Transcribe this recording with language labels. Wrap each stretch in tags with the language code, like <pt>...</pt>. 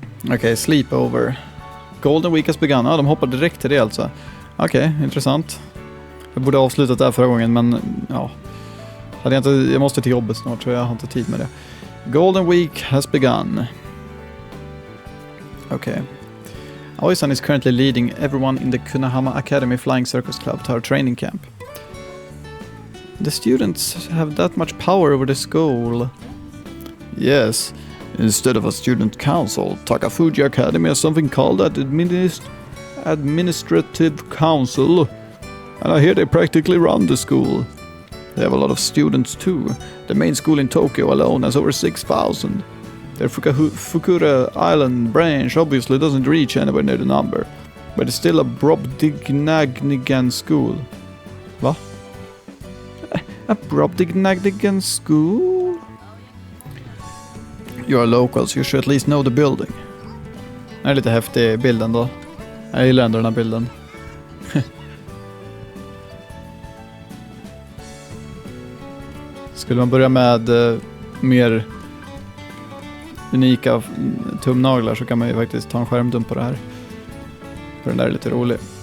<sv>Okej, Sleepover.</sv> <en>Golden Week has begun.</en> <sv>Ja, de hoppar direkt till det alltså. Okej, intressant. Jag borde ha avslutat där förra gången, men ja. Jag måste till jobbet snart så jag har inte tid med det.</sv> <en>Golden Week has begun. Okay. Aoi-san is currently leading everyone in the Kunahama Academy Flying Circus Club to our training camp. The students have that much power over the school. Yes. Instead of a student council, Takafuji Academy has something called an administrative council. And I hear they practically run the school. They have a lot of students too. The main school in Tokyo alone has over 6,000. Their Fukura Island branch obviously doesn't reach anywhere near the number. But it's still a Brobdingnagigan school.</en> <sv>Va?</sv> <en>A Brobdingnagigan school? You are locals, you should at least know the building.</en> <sv>Det är lite häftig bilden då. Jag gillar ändå den här bilden. Skulle man börja med mer unika tumnaglar så kan man ju faktiskt ta en skärmdump på det här. För den där är lite rolig.</sv>